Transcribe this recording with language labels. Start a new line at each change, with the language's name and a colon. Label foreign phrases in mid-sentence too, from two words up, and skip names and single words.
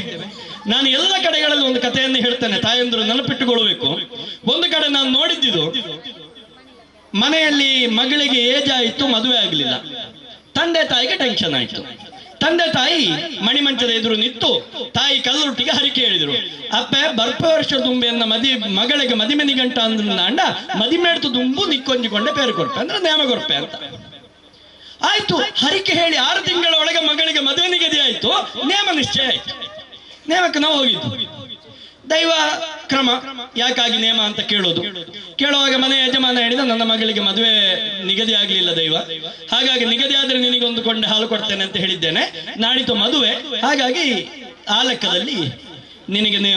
Kannada: ನಾನು ಎಲ್ಲ ಕಡೆಗಳಲ್ಲಿ ಒಂದು ಕಥೆಯನ್ನು ಹೇಳ್ತೇನೆ, ತಾಯಂದ್ರು ನೆನಪಿಟ್ಟುಕೊಳ್ಳಬೇಕು. ಒಂದು ಕಡೆ ನಾನು ನೋಡಿದ್ದಿದ್ದು, ಮನೆಯಲ್ಲಿ ಮಗಳಿಗೆ ಏಜ್ ಆಯಿತು, ಮದುವೆ ಆಗಲಿಲ್ಲ. ತಂದೆ ತಾಯಿಗೆ ಟೆನ್ಷನ್ ಆಯಿತು. ತಂದೆ ತಾಯಿ ಮಣಿಮಂಚದ ಎದುರು ನಿಂತು ತಾಯಿ ಕಲ್ಲುಟ್ಟಿಗೆ ಹರಿಕೆ ಹೇಳಿದ್ರು,
Tulu: ಅಪ್ಪೆ ಬರ್ಪ ವರ್ಷ ದುಂಬೆಯನ್ನ ಮಗಳಿಗೆ ಮದಿಮೆನಿ ಗಂಟ ಅಂದ ಮದಿಮೆಡ್ತು ದುಂಬು ನಿಕ್ಕೊಂಜಿಕೊಂಡೆ ಪೇರು ಕೊಡ್ಪೆ ಅಂದ್ರೆ ನೇಮ ಕೊಡ್ಪೆ
Kannada: ಅಂತ ಆಯ್ತು. ಹರಿಕೆ ಹೇಳಿ 6 ತಿಂಗಳ ಒಳಗೆ ಮಗಳಿಗೆ ಮದುವೆ ನಿಗದಿ ಆಯ್ತು, ನೇಮ ನಿಶ್ಚಯ ಆಯ್ತು. ನೇಮಕ್ಕೆ ನಾವು ಹೋಗಿದ್ದು. ದೈವ ಕ್ರಮ ಯಾಕಾಗಿ ನೇಮ ಅಂತ ಕೇಳುವಾಗ ಮನೆ ಯಜಮಾನ ಹೇಳಿದ, ನನ್ನ ಮಗಳಿಗೆ ಮದುವೆ ನಿಗದಿ ಆಗ್ಲಿಲ್ಲ ದೈವ, ಹಾಗಾಗಿ ನಿಗದಿ ಆದ್ರೆ ನಿನಗೊಂದು ಕೊಂಡೆ ಹಾಲು ಕೊಡ್ತೇನೆ ಅಂತ ಹೇಳಿದ್ದೇನೆ, ನಾಡಿತು ಮದುವೆ, ಹಾಗಾಗಿ ಆ ಲೆಕ್ಕದಲ್ಲಿ ನಿನಗೆ ನೇಮ.